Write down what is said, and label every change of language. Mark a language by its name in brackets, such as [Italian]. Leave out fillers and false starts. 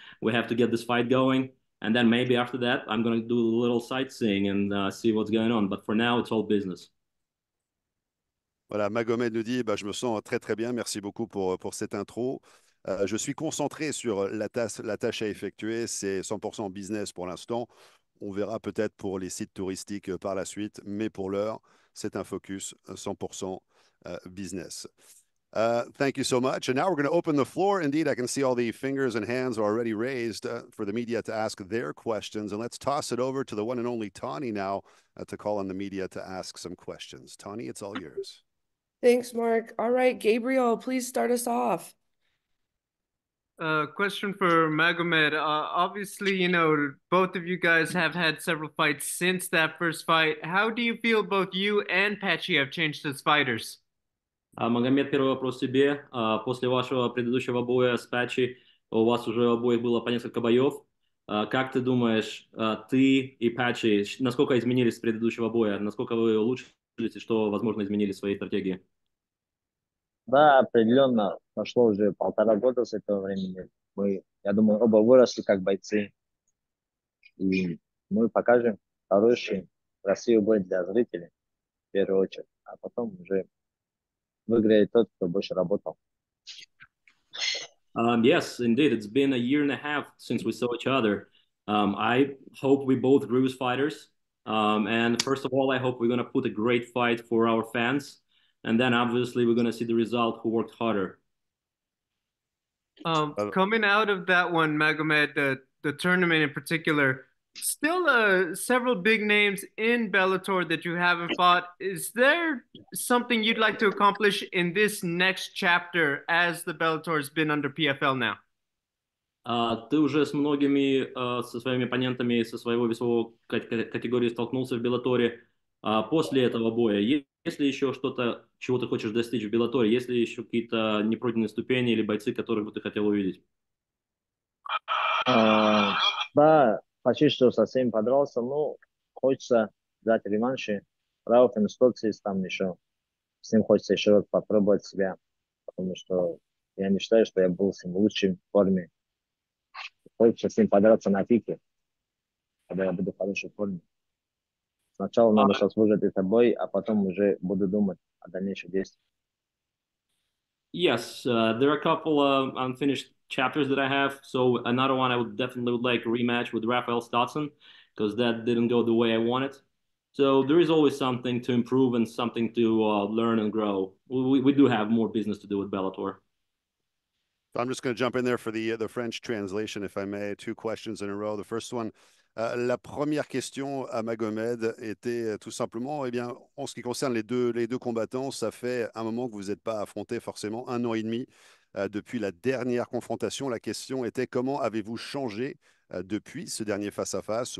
[English] We have to get this fight going. And then maybe after that, I'm going to do a little sightseeing and see what's going on. But for now, it's all business. [French] Voilà, Magomed nous dit, je me sens très très bien, merci beaucoup pour cette intro. Je suis concentré sur la tâche à effectuer, c'est 100% business pour l'instant. On verra peut-être pour les sites touristiques par la suite, mais pour l'heure, c'est un focus 100% business. [English] Thank you so much. And now we're going to open the floor. Indeed, I can see all the fingers and hands are already raised for the media to ask their questions. And let's toss it over to the one and only Tani now to call on the media to ask some questions. Tani, it's all yours. Thanks, Mark. All right, Gabriel, please start us off. Question for Magomed. Obviously, both of you guys have had several fights since that first fight. How do you feel both you and Patchy have changed as fighters? [Russian] Магомед, первый вопрос тебе. После вашего предыдущего боя с Патчи у вас уже у обоих было по несколько боев. Как ты думаешь, ты и Патчи, насколько изменились с предыдущего боя? Насколько вы улучшились и что, возможно, изменили в своей стратегии? Да, определенно. Прошло уже 1,5 года с этого времени. Я думаю, оба выросли как бойцы. И мы покажем хороший, красивый бой для зрителей, в первую очередь. А потом уже выиграет тот, кто больше работал. [English] Yes, indeed. It's been a year and a half since we saw each other. I hope we both grew as fighters. And first of all, I hope we're going to put a great fight for our fans. and then obviously we're going to see the result who worked harder. Coming out of that one, Magomed, the tournament in particular, still several big names in Bellator that you haven't fought. Is there something you'd like to accomplish in this next chapter as the Bellator has been under PFL now? [Russian] Ты уже с многими со своими оппонентами со своего весового категории столкнулся в Беллаторе. После этого боя, есть ли еще что-то, чего ты хочешь достичь в Беллаторе? Есть ли еще какие-то непройденные ступени или бойцы, которых бы ты хотел увидеть? Да, почти что совсем подрался, но хочется дать реванши. Рауфен Стоцис там еще, с ним хочется еще раз попробовать себя, потому что я не считаю, что я был с ним в лучшей форме. Хочется с ним подраться на пике, когда я буду в хорошей форме. Сначала надо сейчас выжать этот бой, а потом уже буду думать о дальнейших действиях. [English] Yes, there are a couple unfinished chapters that I have. So another one I would definitely would like a rematch with Rafael Stotson because that didn't go the way I wanted. So there is always something to improve and something to learn and grow. We do have more business to do with Bellator. So I'm just going to jump in there for the French translation, if I may. 2 questions in a row. The first one, [French] la première question à Magomed était tout simplement, eh bien, en ce qui concerne les deux combattants, ça fait un moment que vous n'êtes pas affrontés forcément, 1 an et demi depuis la dernière confrontation. La question était comment avez-vous changé depuis ce dernier face-à-face?